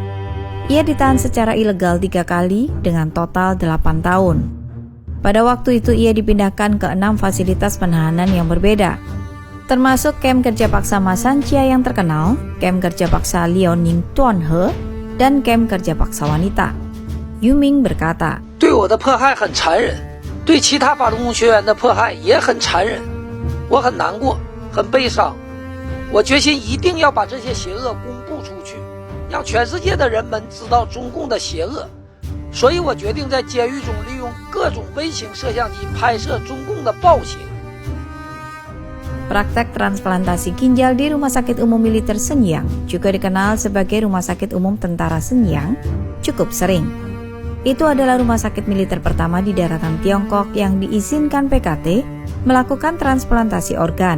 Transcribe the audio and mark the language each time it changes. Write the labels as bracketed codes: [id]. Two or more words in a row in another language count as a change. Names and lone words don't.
[id] Ia ditahan secara ilegal 3 kali dengan total 8 tahun. Pada waktu itu ia dipindahkan ke 6 fasilitas penahanan yang berbeda, termasuk kamp kerja paksa Ma Sanjia yang terkenal, kamp kerja paksa Liaoning Tuanhe, dan kamp kerja paksa wanita. Yu Ming berkata, [zh] 对我的迫害很残忍，对其他法轮功学员的迫害也很残忍，我很难过，很悲伤，我决心一定要把这些邪恶公布出去，让全世界的人们知道中共的邪恶，所以我决定在监狱中利用各种微型摄像机拍摄中共的暴行。 [id] Praktek transplantasi ginjal di Rumah Sakit Umum Militer Shenyang, juga dikenal sebagai Rumah Sakit Umum Tentara Shenyang, cukup sering. Itu adalah rumah sakit militer pertama di daratan Tiongkok yang diizinkan PKT melakukan transplantasi organ.